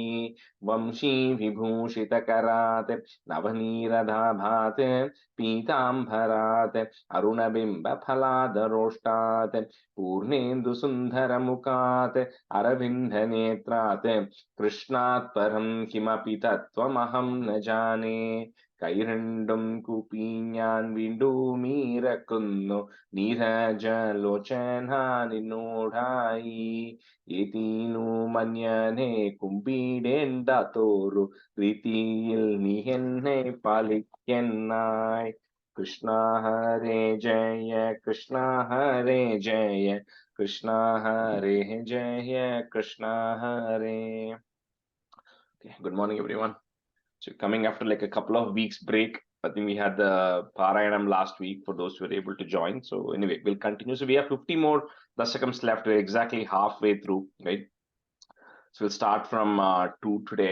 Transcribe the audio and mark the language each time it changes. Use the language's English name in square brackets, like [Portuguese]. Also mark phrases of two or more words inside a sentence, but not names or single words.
[Sanskrit] वंशी विभूषितकरात् नवनीरदाभात् पीताम्बरात् अरुणबिम्बफलादरोष्टात् पूर्णेन्दुसुन्दरमुखात् अरविन्दनेत्रात् कृष्णात् परं किमपि तत्त्वमहं न जाने। [Malayalam] കൈരണ്ടും കൂപ്പി ഞാൻ വീണ്ടുമീറക്കുന്നു നീരജലോചന നിന്നോടായി. ഏതീനു മന്യനെ കുമ്പിടേണ്ട തോറു രീതിയിൽ നീ എന്നെ പാലിക്കനായി. കൃഷ്ണ ഹരേ ജയ കൃഷ്ണ ഹരേ ജയ കൃഷ്ണ ഹരേ ജയ കൃഷ്ണ ഹരേ. [English] Good morning, everyone. So coming after like a couple of weeks break, I think we had the Parayanam last week for those who were able to join. So anyway, we'll continue. So we have 50 more Dasakams left. We're exactly halfway through, right? So we'll start from 2 today.